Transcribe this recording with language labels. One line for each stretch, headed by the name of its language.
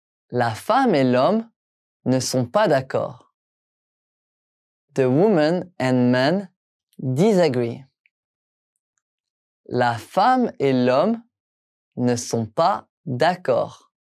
French: La femme et l'homme ne sont pas d'accord.
English: The woman and man disagree.
French: La femme et l'homme ne sont pas d'accord.